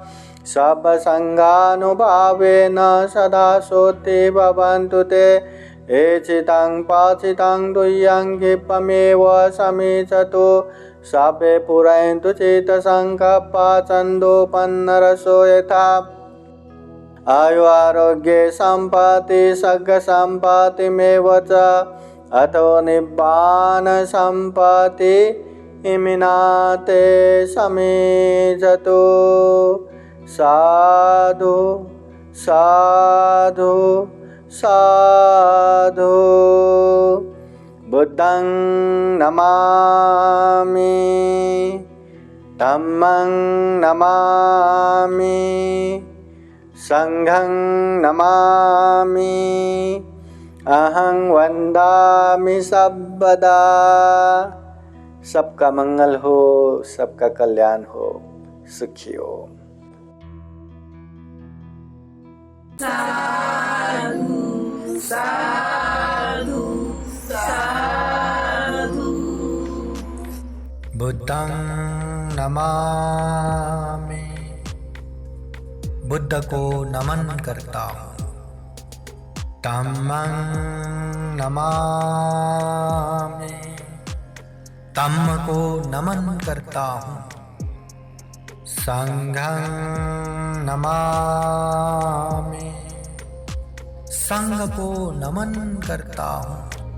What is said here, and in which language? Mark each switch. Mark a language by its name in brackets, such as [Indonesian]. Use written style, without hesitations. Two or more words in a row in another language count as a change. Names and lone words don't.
[Pali] सर्वसङ्गानुभावेन सदा सोते भवन्तु ते एचितं पाचितं तुय्यं क्षिप्रमेव समीचतु सर्वे पुरन्तु चेतसङ्कल्पा छन्दोपन्नरसो यथा आयु आरोग्ये सम्पत्ति सर्गसम्पत्तिमेव च अतो निब्बान सम्पत्ति इमिनाते समीचतु साधु साधु साधु बुद्धं नमामि धम्मं नमामि संघं नमामि अहं वंदामि सर्वदा। [Hindi] सबका मंगल हो, सबका कल्याण हो, सुखी हो। [Pali] साधु साधु साधु। बुद्धं नमामि, [Hindi] बुद्ध को नमन करता हूँ। [Pali] धम्मं नमामि, [Hindi] धम्म को नमन करता हूँ। [Pali] संघं नमामि, [Hindi] संघ को नमन करता हूँ।